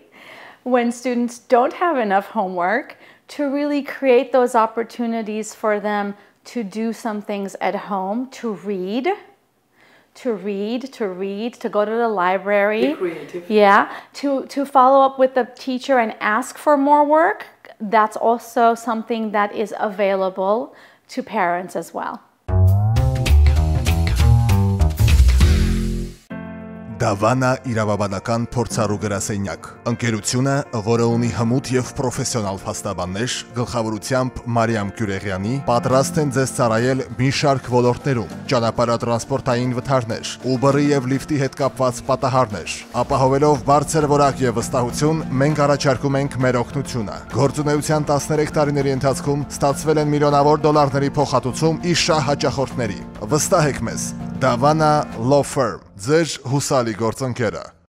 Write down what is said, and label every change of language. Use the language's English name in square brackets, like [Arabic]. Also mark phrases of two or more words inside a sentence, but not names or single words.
[English] When students don't have enough homework, to really create those opportunities for them to do some things at home, to read, to go to the library. Be creative. Yeah, to follow up with the teacher and ask for more work. That's also something that is available to parents as well. [Armenian] Դավանա իրավաբանական փորձառու գրասենյակ, ընկերությունը, որը ունի հմուտ եւ պրոֆեսիոնալ փաստաբաններ, գլխավորությամբ Մարիամ Գյուրեղյանի, պատրաստ են ձեզ ծառայել մի շարք ոլորտներում՝ ճանապարհատրանսպորտային վթարներ, Uber-ի եւ Lyft-ի հետ կապված պատահարներ, ապահովելով բարձր որակ եւ վստահություն, մենք առաջարկում ենք մեր օգնությունը։ Գործունեության 13 տարիների ընթացքում ստացվել են միլիոնավոր դոլարների փոխհատուցում իր շահ հաճախորդների։ Վստահեք մեզ, Davana Law Firm, ձեր հուսալի գործընկերը։